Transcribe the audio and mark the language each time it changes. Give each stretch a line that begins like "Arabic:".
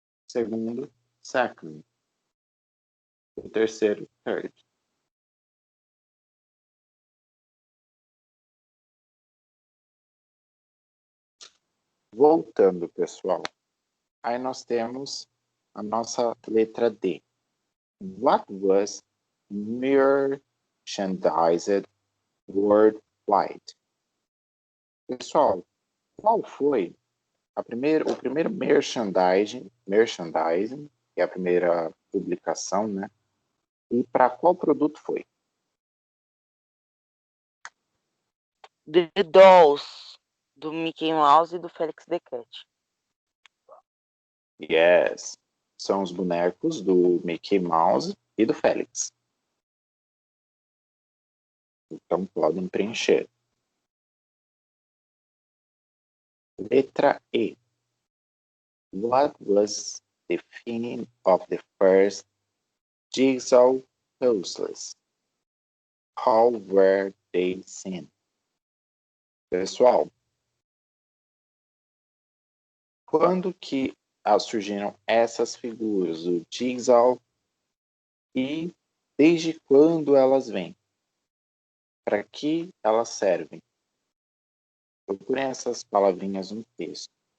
Portuguese: Segundo, second. O terceiro, third. Voltando, pessoal. Aí nós temos a nossa letra D.
English: What was merchandised worldwide?
Portuguese: Pessoal, qual foi o primeiro merchandising, que é a primeira publicação, né? E para qual produto foi?
English: The Dolls,
Portuguese: do Mickey Mouse e do Felix the Cat. Yes, são os bonecos do Mickey Mouse e do Félix. Então podem preencher. Letra E.
English: What was the theme of the first Jigsaw puzzles? How were they seen?
Portuguese: Pessoal, quando que surgiram essas figuras do Jigsaw e desde quando elas vêm? Para que elas servem? Procurem essas palavrinhas no texto.